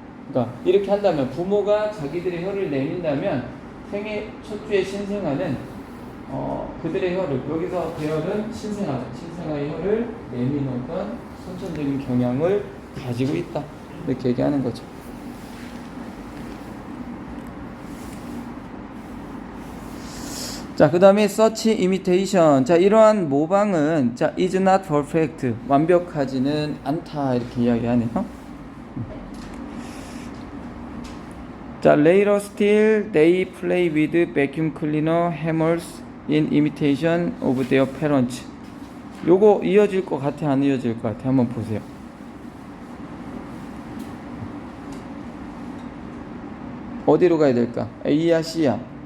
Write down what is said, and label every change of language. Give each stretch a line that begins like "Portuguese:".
Korean: 그러니까 이렇게 한다면 부모가 자기들의 혀를 내민다면 생애 첫 주의 신생아는 그들의 혀를 여기서 대열은 신생아의 혀를 내미는 어떤 선천적인 경향을 가지고 있다 이렇게 얘기하는 거죠. 자, 그 다음에
English: such imitation.
Korean: 자, 이러한 모방은 자,
English: is not perfect.
Korean: 완벽하지는 않다 이렇게 이야기하네요.
English: 자, later still they play with vacuum cleaner hammers in imitation of their parents.
Korean: 요거 이어질 것 같아, 안 이어질 것 같아? 한번 보세요. 어디로 가야 될까? A야, C야?